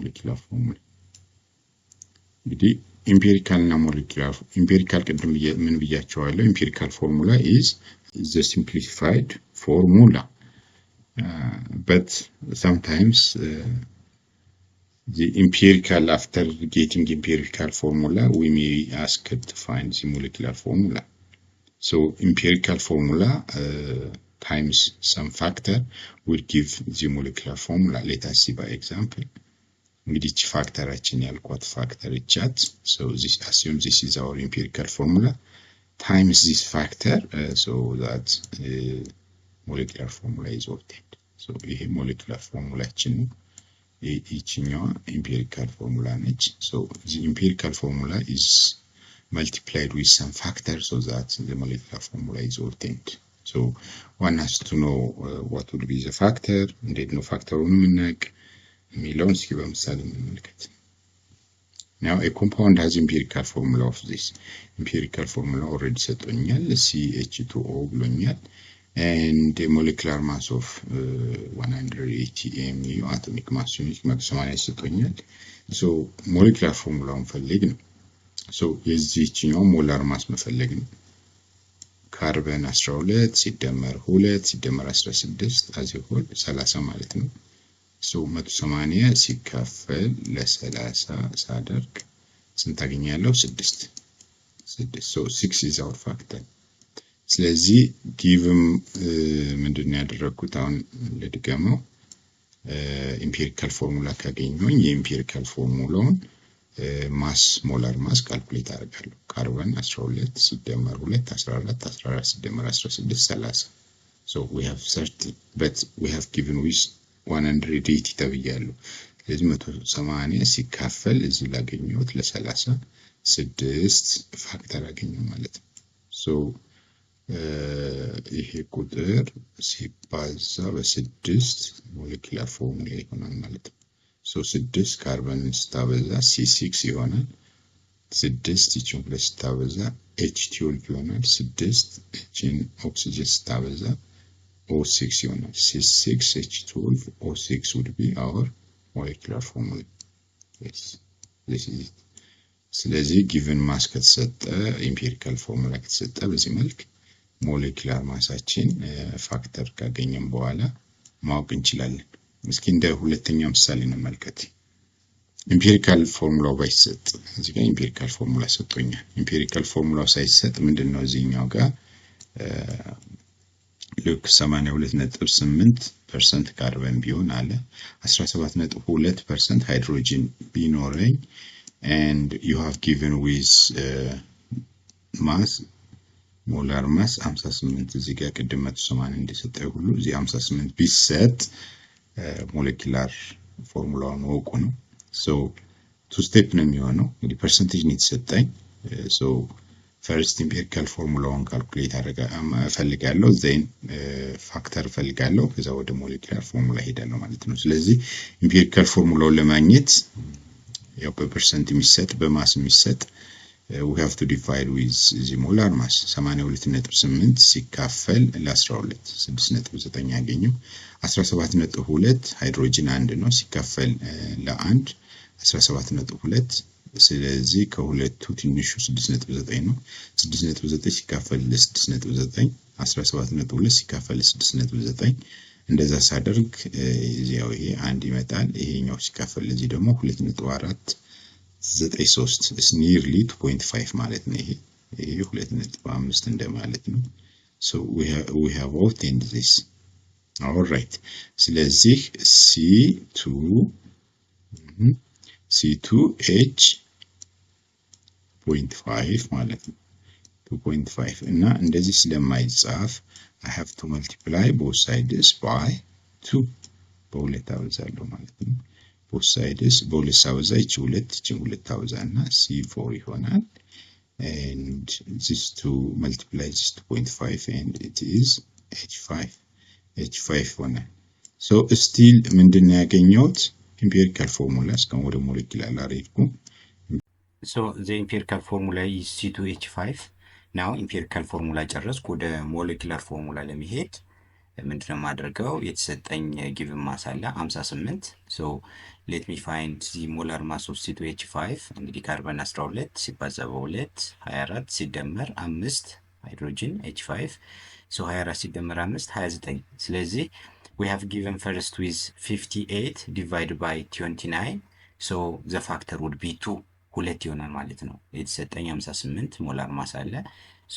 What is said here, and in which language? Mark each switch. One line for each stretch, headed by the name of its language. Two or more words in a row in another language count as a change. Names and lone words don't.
English: molecular formula እንግዲህ empirical እና molecular empirical
Amharic: ቅድም ምን ብያቸዋለሁ
English: empirical formula is the simplified formula but sometimes the empirical after getting empirical formula we may ask to find the molecular formula so empirical formula times some factor will give the molecular formula let us see by example which factor actually ያልኳት factor chat so this assume this is our empirical formula times this factor so that molecular formula is obtained so ይሄ molecular formulaችን ነው ይህኛው empirical formula ነች so the empirical formula is multiplied with some factor so that the molecular formula is obtained. So one has to know what would be the factor,
Amharic: እንዴት ነው ፋክተሩን የምናውቅ የሚለውን እስኪ በምሳሌ እንመልከት።
English: Now a compound has empirical formula of this. Empirical formula already
Amharic: ሰጥቶኛል CH2O ብሎኛል
English: and a molecular mass of 180 mu, atomic mass unit
Amharic: 180 ሰጥቶኛል።
English: So molecular formulaውን
Amharic: ፈልግ ነው። So የዚህኛው
English: molar mass
Amharic: መፈለግ ነው። ካርበን 12 ሲደመር 2 ሲደመር 16 አዚሆል 30 ማለት ነው። So 180 ሲካፈል ለ30 ሳደርግ ስንት አገኛለሁ?
English: 6 So 6 is our factor.
Amharic: ስለዚህ ጊቭም ምንድነው ያደረኩት? አሁን ለድገመው
English: empirical formula
Amharic: ካገኘሁኝ የኢምፒሪካል ፎርሙላውን
English: mass molar mass calculate
Amharic: አደርጋለሁ። ካርበን 12 ሲደመር 2 14 14 ሲደመር 16 30.
English: So we have 30 but we have given with 180
Amharic: ተብያለሁ። ስለዚህ 180 ሲካፈል እዚህ ላገኘሁት ለ30 6 ፋክተር አገኘሁ ማለት ነው። So ይሄ ቁጥር ሲባዛ በ6
English: molecular formula
Amharic: ይሆናል ማለት ነው። So 6 ካርበን ስታበዛ C6 ይሆናል። 6 ይችን ሁለት ስታበዛ H12 ይሆናል። 6 ይችን ኦክሲጅን ስታበዛ O6 ይሆናል።
English: C6 H12 O6 would be our molecular formula. Yes, this is it.
Amharic: ስለዚህ
English: given mass
Amharic: ከተሰጠ
English: empirical formula
Amharic: ከተሰጠ በዚህ መልክ ሞለኪውላር ማሳችን ፋክተር ካገኘን በኋላ ማወቅ እንችላለን። እስኪ እንደ ሁለተኛው ምሳሌ እንመልከት። ኢምፒሪካል ፎርሙላው ባይሰጥ እዚህ ጋር
English: empirical formula
Amharic: ሰጥቶኛል። ኢምፒሪካል ፎርሙላው ሳይሰጥ ምንድነው እዚህኛው ጋር ልክ 82.8% ካርበን ቢሆን አለ 17.2% ሃይድሮጅን ቢኖረኝ
English: and you have given with mass molar mass
Amharic: 58 እዚህ ጋር ቅድም 180 እንደሰጠው ሁሉ እዚህ 58 ቢሰጥ ሞለኪውላር ፎርሙላውን ወቁ ነው።
English: So two step
Amharic: ነው የሚሆነው። እንግዲህ ፐርሰንቴጅ ነው የተሰጠኝ።
English: So first empirical formulaውን
Amharic: ካልኩሌት እፈልጋለሁ then ፋክተር እፈልጋለሁ ከዛ ወደ
English: molecular formula
Amharic: ሄዳለሁ ማለት ነው። ስለዚህ
English: empirical formulaውን
Amharic: ለማግኘት ያው በፐርሰንት የሚሰጥ በማስ የሚሰጥ
English: we have to divide with the molar mass
Amharic: 82.8 ሲካፈል ለ12 6.9 ያገኘው 17.2 ሃይድሮጅን 1 ነው ሲካፈል ለ1 17.2 ስለዚህ ከሁለቱ ትንሹ 6.9 ነው 6.9 ሲካፈል ለ6.9 17.2 ሲካፈል ለ6.9 እንደዛ ሳደርግ ያው ይሄ አንድ ይመጣል ይሄኛው ሲካፈል ለዚህ ደግሞ
English: 2.493 is nearly 2.5
Amharic: ማለት ነው ይሄ 2.5 እንደማለት ነው
English: so we have obtained this all right ስለዚህ
Amharic: C2H.5 ማለት ነው 2.5 እና እንደዚህ ስለማይጻፍ
English: I have to multiply both sides by 2
Amharic: በሁለት አበዛለሁ ማለት ነው
English: both sides
Amharic: በሁለት አበዛ እቺ ሁለት አበዛና C4 ይሆናል
English: and this to multiply this 2.5 and it is
Amharic: H5 ሆናል
English: so still
Amharic: ምንድነው ያገኘሁት
English: empirical formula
Amharic: እስካሁን ወደ ሞለኪውላር አልሄድኩም
English: so the empirical formula is C2H5 now empirical formula
Amharic: ጨረስኩ ወደ ሞለኪውላር ፎርሙላ ለመሄድ ምንድነው ማድረገው የተሰጠኝ
English: given mass አለ 58 so let me find the molar mass of C2H5 እንግዲህ
Amharic: ካርበን 12 ሲባዛ በ2 24 ሲደመር 5 ሃይድሮጅን H5 so 24 ሲደመር 5 29 ስለዚህ
English: we have given first with 58 divided by
Amharic: 29
English: so the factor would be 2
Amharic: ሁለት ይሆናል ማለት ነው የተሰጠኝ 58 ሞላር ማስ አለ so